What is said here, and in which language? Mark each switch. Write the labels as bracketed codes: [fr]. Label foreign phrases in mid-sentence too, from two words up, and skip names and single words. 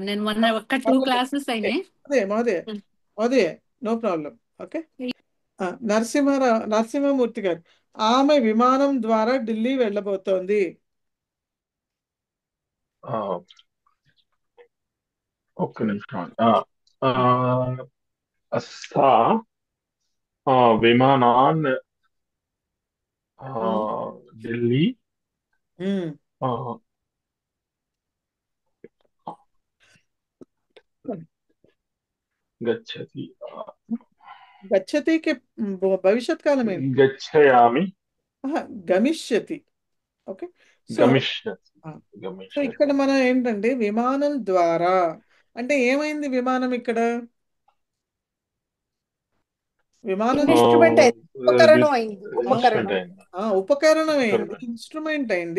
[te] నేను మొన్న ఒక్క 2 క్లాసెస్ అయినాయి. [en] అదే no problem. [te] ఓకే, నరసింహమూర్తి గారు, ఆమె విమానం ద్వారా ఢిల్లీ వెళ్ళబోతోంది. ఒక్క నిమిషం. [sa] सा विमानान् दिल्ली गच्छति. [te] గచ్చతికి భవిష్యత్ కాలం ఏంటి? [sa] गच्छयामि. గమిష్యతి. [en] okay, so [te] ఇక్కడ మనం ఏంటంటే విమానం ద్వారా అంటే ఏమైంది విమానం ఇక్కడ? విమానం ఉపకరణం అయింది, ఇన్స్ట్రుమెంట్ అయింది.